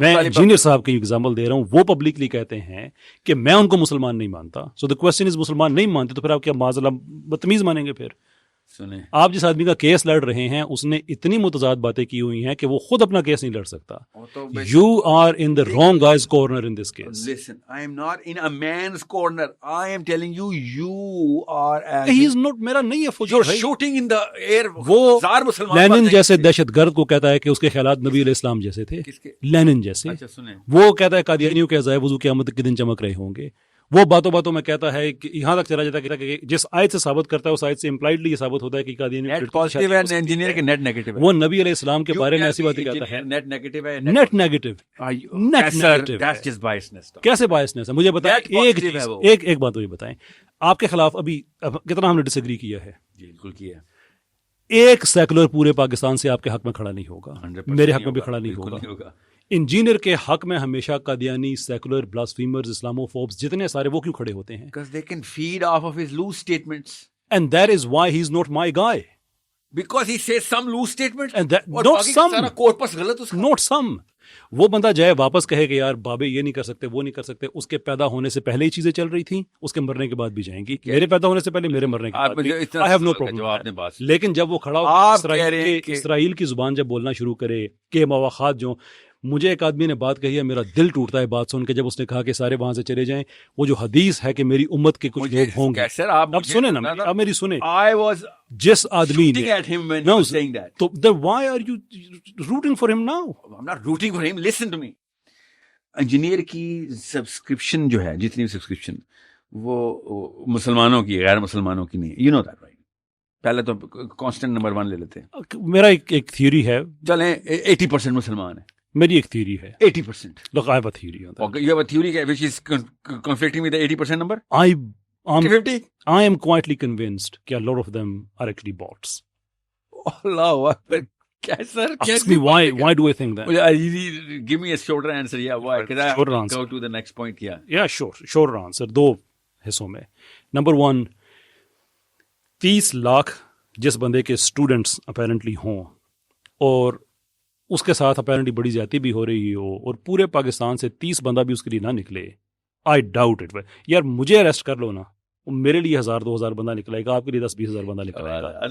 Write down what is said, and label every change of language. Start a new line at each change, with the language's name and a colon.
Urdu: میں انجینئر صاحب کی ایگزامپل دے رہا ہوں. وہ پبلکلی کہتے ہیں کہ میں ان کو مسلمان نہیں مانتا.
English: so the question is
Urdu: مسلمان نہیں مانتے تو پھر آپ کیا معاذ اللہ بدتمیز مانیں گے؟ پھر سنیں، آپ جس آدمی کا کیس لڑ رہے ہیں اس نے اتنی متضاد باتیں کی ہوئی ہیں کہ وہ خود اپنا کیس نہیں لڑ سکتا.
English: You are in the wrong guys corner in this case. Listen, I am not in a man's corner. I am telling you, you are he is not.
Urdu: میرا نہیں ہے فوجی.
English: You're shooting in the air.
Urdu: وہ زار مسلمان linen جیسے دہشت گرد کو کہتا ہے کہ اس کے خیالات نبی علیہ السلام جیسے تھے. لینن جیسے. وہ کہتا ہے قادیانیوں کے عزائے وضو قیامت کے دن چمک رہے ہوں گے. وہ باتوں میں کہتا ہے کہ یہاں تک چلا جاتا ہے کہ جس آیت سے ثابت کرتا ہے اس آیت سے امپلائڈلی یہ ثابت ہوتا ہے کہ قادیانی انجینئر کے نیٹ نیگیٹو ہے. وہ نبی علیہ السلام کے بارے میں ایسی باتیں کہتا ہے. نیٹ نیگیٹو ہے. Net negative.
English: That's just biasness.
Urdu: کیسے بائسنس ہے؟ مجھے بتائیں ایک بات مجھے بتائیں، آپ کے خلاف ابھی کتنا ہم نے ڈس ایگری کیا ہے؟ جی بالکل کیا. ایک سیکولر پورے پاکستان سے آپ کے حق میں کھڑا نہیں ہوگا، میرے حق میں بھی کھڑا نہیں ہوگا. انجینئر کے حق میں ہمیشہ قادیانی، سیکولر، بلاسفیمرز، اسلاموفوبس جتنے سارے وہ کیوں کھڑے ہوتے ہیں؟
English: Because they can feed off of his loose statements. And that is why he is not my guy. Because he says some loose statements. And that, not some.
Urdu: سارا کورپس غلط اس کا.
English: Not some.
Urdu: وہ بندہ جائے واپس کہے کہ یار بابے یہ نہیں کر سکتے، وہ نہیں کر سکتے. اس کے پیدا ہونے سے پہلے ہی چیزیں چل رہی تھیں، اس کے مرنے کے بعد بھی جائیں گی. میرے پیدا ہونے سے پہلے، میرے مرنے کے بعد بھی.
English: I have no problem.
Urdu: لیکن جب وہ کھڑا ہو اسرائیل کی زبان جب بولنا شروع کرے کہ مواخات جو مجھے ایک آدمی نے بات کہی ہے, میرا دل ٹوٹتا ہے بات سن کے, جب اس نے کہا کہ سارے وہاں سے چلے جائیں. وہ جو حدیث ہے کہ میری امت کے کچھ لوگ ہوں گے, اب سنیں نا, اب میری سنیں, جس آدمی نے, تو
English: why are you rooting for him now? I'm not rooting for him. Listen to me.
Urdu: Engineer کی سبسکرپشن جو ہے, جتنی سبسکرپشن وہ مسلمانوں کی, غیر مسلمانوں کی نہیں.
English: You know that right.
Urdu: پہلے تو کانسٹنٹ نمبر 1 لے لیتے ہیں. میرا ایک تھیوری ہے, چلیں 80% مسلمان ہیں. میری ایک تھیوری ہے 80%.
English: Look, I have a theory on that. Okay, you have a theory which is conflicting with the 80% number? 50? I am quietly convinced that a lot of them are actually bots. Allah Akbar. Sir, ask me why do I think that? Give me a shorter answer. Yeah, why? Because I go to the next point. Yeah, sure. Shorter answer.
Urdu: 2 حصوں میں. Number 1, 30 lakh جس بندے کے students apparently ہوں اور اس کے ساتھ apparently بڑی زیادتی بھی ہو رہی ہو, اور پورے پاکستان سے 30 بندہ بھی اس کے لیے نہ نکلے,
English: I doubt it.
Urdu: یار مجھے اریسٹ کر لو نا, میرے لیے 1000-2000 بندہ نکلے گا, آپ کے لیے 10-20,000 بندہ نکلے گا.